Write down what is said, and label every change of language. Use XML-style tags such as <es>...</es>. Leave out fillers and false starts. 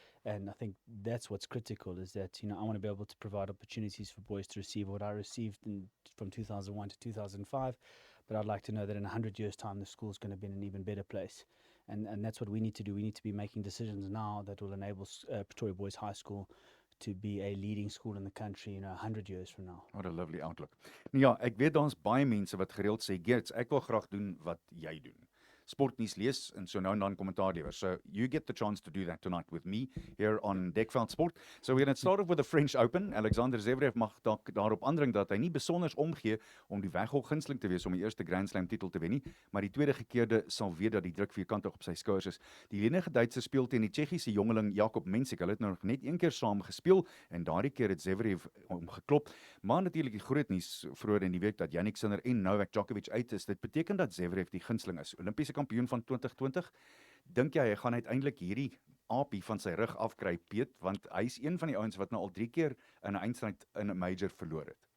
<en>And I think that's what's critical, is that, I want to be able to provide opportunities for boys to receive what I received from 2001 to 2005. But I'd like to know that in 100 years' time, the school's going to be in an even better place. And that's what we need to do. We need to be making decisions now that will enable Pretoria Boys High School to be a leading school in the country, 100 years from now. What a lovely outlook.</en> <af>Ja, ek weet daar's baie mense wat gereeld sê, "Geerts, ek wil graag doen wat jy doen." Sportnuus lees en so nou en dan kommentaar lewer.</af> <en>So you get the chance to do that tonight with me here on Dekveld Sport. So we're going to start off with the French Open.</en> <af>Alexander Zverev mag daarop aandring dat hy nie besonders omgee om die weghol gunsteling te wees om die eerste Grand Slam titel te wen nie, maar die tweede gekeerde sal weet dat die druk vierkantig op sy skouers is. Die lenige Duitser speel teen die Tsjechiese jongeling Jakob Mensik. Hulle het nog net een keer saam gespeel en daardie keer het Zverev hom geklop. Maar natuurlik die groot nuus vroeër in die week dat Jannik Sinner en Novak Djokovic uit is. Dit beteken dat Zverev die gunsteling is. Olimpiese kampioen van 2020. Dink jy hy gaan uiteindelik hierdie aapie van sy rug afkry, Piet, want hy is een van die ouens wat nou al 3 keer in 'n eindstryd in 'n major verloor het.</af>